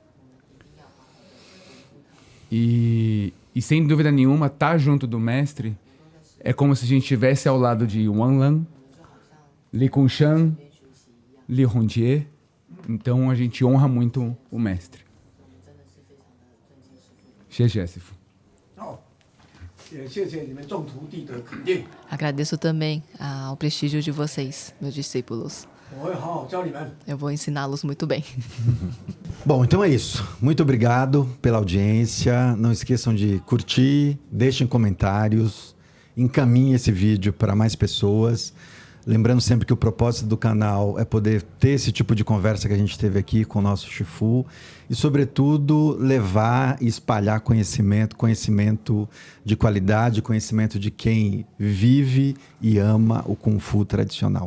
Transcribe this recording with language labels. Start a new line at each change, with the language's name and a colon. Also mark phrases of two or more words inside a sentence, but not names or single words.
Portuguese: E sem dúvida nenhuma, estar junto do mestre é como se a gente estivesse ao lado de Wang Lang, Li Kunshan, Li Hongjie. Então a gente honra muito o mestre.
Chinese: Xie师父. 也谢谢你们众徒弟的肯定，
Portuguese: Agradeço também ao prestígio de vocês, meus discípulos. 我会好好教你们。 Eu vou ensiná-los muito bem. Bom, então é isso. Muito obrigado pela audiência. Não esqueçam de curtir, deixem comentários, encaminhem esse vídeo para mais pessoas. Lembrando sempre que o propósito do canal é poder ter esse tipo de conversa que a gente teve aqui com o nosso Shifu e, sobretudo, levar e espalhar conhecimento de qualidade, conhecimento de quem vive e ama o Kung Fu tradicional.